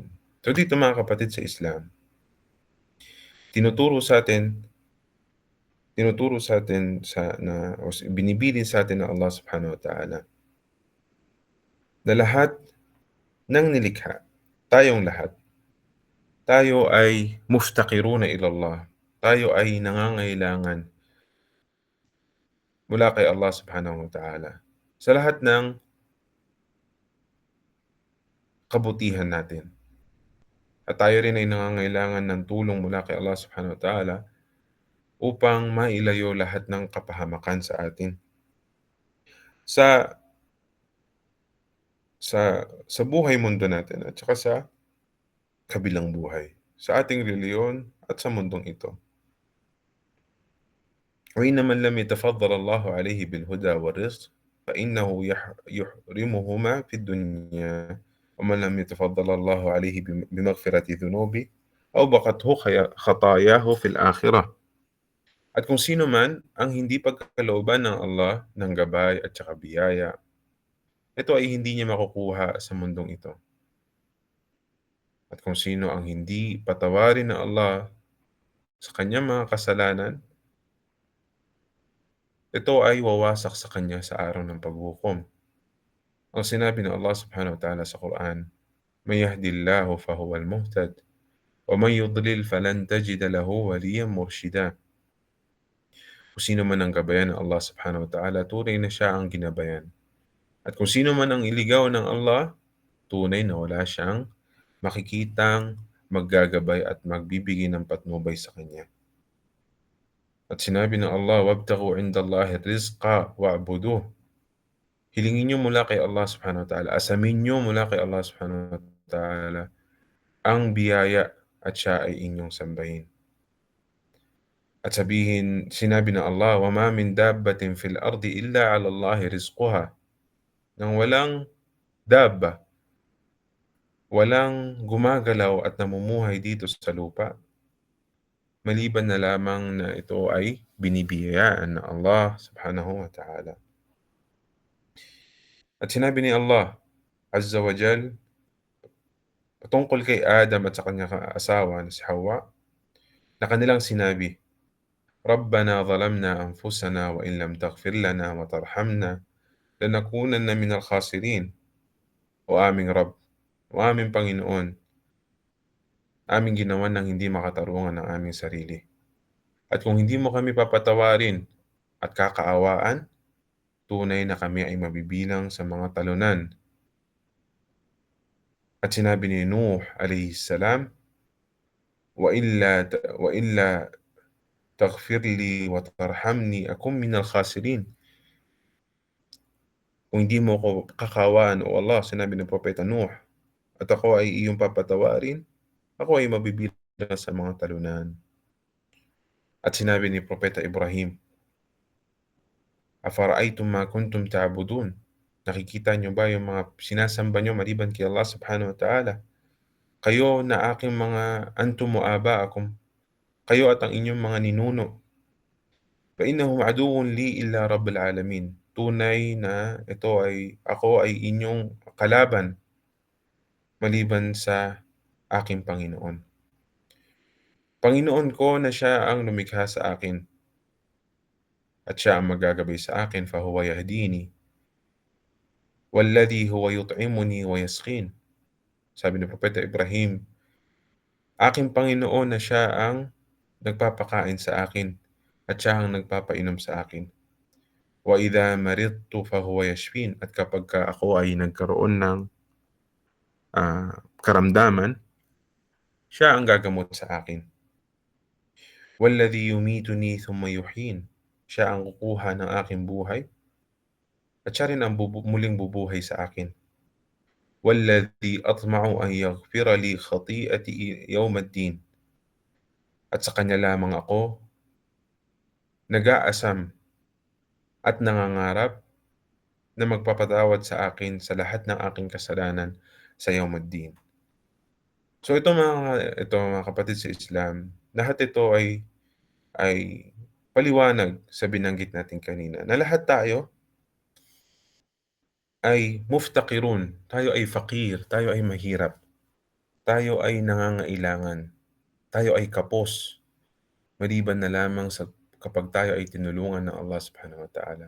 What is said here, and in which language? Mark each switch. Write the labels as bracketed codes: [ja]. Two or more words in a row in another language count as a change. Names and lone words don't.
[tl] So dito mga kapatid sa Islam, tinuturo sa atin binibilin sa atin ng Allah [ar] سبحانه وتعالى [tl] na lahat ng nilikha, tayong lahat, tayo ay [ar] مفتقرون إلى الله. [tl] Tayo ay nangangailangan mula kay Allah [ar] سبحانه وتعالى. [tl] Sa lahat ng kabutihan natin. At tayo rin ay nangangailangan ng tulong mula kay Allah [ar] سبحانه وتعالى [tl] upang mailayo lahat ng kapahamakan sa atin. Sa sa buhay mundo natin at saka sa kabilang buhay, sa ating reliyon at sa mundong ito. [ar] وإن من لم يتفضل الله عليه بالهدى والرزق فإنه يحرمهما في الدنيا ومن لم يتفضل الله عليه بمغفرة ذنوبه أوبقته خطاياه في الآخرة. [tl] At kung sino man ang hindi pagkalooban ng Allah ng gabay at saka biyaya, ito ay hindi niya makukuha sa mundong ito. At kung sino ang hindi patawarin ng Allah sa kanyang mga kasalanan, ito ay wawasak sa kanya sa araw ng paghukom. Ang sinabi ng Allah [ar] سبحانه وتعالى sa Quran, "من يهد الله فهو المهتد, ومن يضلل فلن تجد له وليا مرشدا." [tl] Kung sino man ang gabayan ng Allah [ar] سبحانه وتعالى, [tl] tunay na siya ang ginabayan. At kung sino man ang iligaw ng Allah, tunay na wala siyang makikitang maggagabay at magbibigay ng patnubay sa kanya. At sinabi ng Allah, [ar] "وابتغوا عند الله الرزق واعبدوه." [tl] Hilingin niyo mula kay Allah [ar] سبحانه وتعالى, [tl] asamin niyo mula kay Allah [ar] سبحانه وتعالى [tl] ang biyaya at siya ay inyong sambahin. At sinabi ng Allah, [ar] "وما من دابة في الأرض إلا على الله رزقها." [tl] Nang walang dabba, walang gumagalaw at namumuhay dito sa lupa, maliban na lamang na ito ay binibiyayaan ng Allah [ar] سبحانه وتعالى. [tl] At sinabi ni Allah [ar] عز وجل [tl] patungkol kay Adam at sa kanyang asawa na si Hawa, na kanilang sinabi, [ar] "ربنا ظلمنا أنفسنا وإن لم تغفر لنا وترحمنا لنكونن من الخاسرين." [tl] O aming Rabb, o aming Panginoon, aming ginawan ng hindi makatarungan ng aming sarili. At kung hindi mo kami papatawarin at kakaawaan, tunay na kami ay mabibilang sa mga talunan. At sinabi ni Nuh [ar] عليه السلام وإلا تغفر لي وترحمني أكن من الخاسرين." [tl] Kung hindi mo ko kakawaan, o Allah, sinabi ng Propeta Nuh, at ako ay iyong papatawarin, ako ay mabibilang sa mga talunan. At sinabi ni Propeta Ibrahim, [ar] "أفرأيتم ما كنتم تعبدون." [tl] Nakikita niyo ba yung mga sinasamba niyo maliban kay Allah [ar] سبحانه وتعالى? [tl] Kayo na aking mga [ar] أنتم وآباؤكم, [tl] kayo at ang inyong mga ninuno. [ar] فإنهم عدو لي إلا رب العالمين. [tl] Tunay na ako ay inyong kalaban maliban sa aking Panginoon. Panginoon ko na siya ang lumikha sa akin at siya ang maggagabay sa akin, [ar] فهو يهدين والذي هو يطعمني ويسقين. [tl] Sabi ni Propeta Ibrahim, aking Panginoon na siya ang nagpapakain sa akin at siya ang nagpapainom sa akin. [ar] وإذا مرضت فهو يشفين. [tl] At kapag ako ay nagkaroon ng karamdaman, siya ang gagamot sa akin. [ar] والذي يميتني ثم يحيين. [tl] Siya ang kukuha ng aking buhay at siya rin ang muling bubuhay sa akin. [ar] والذي أطمع أن يغفر لي خطيئتي يوم الدين. [tl] At sa kanya lamang ako nag-aasam at nangangarap na magpapatawad sa akin sa lahat ng aking kasalanan sa [ar] يوم الدين. [tl] So ito mga kapatid sa Islam, lahat ito ay paliwanag sa binanggit natin kanina na lahat tayo ay muftaqirun, tayo ay fakir, tayo ay mahirap, tayo ay nangangailangan, tayo ay kapos, maliban na lamang sa kapag tayo ay tinulungan ng Allah [ar] سبحانه وتعالى.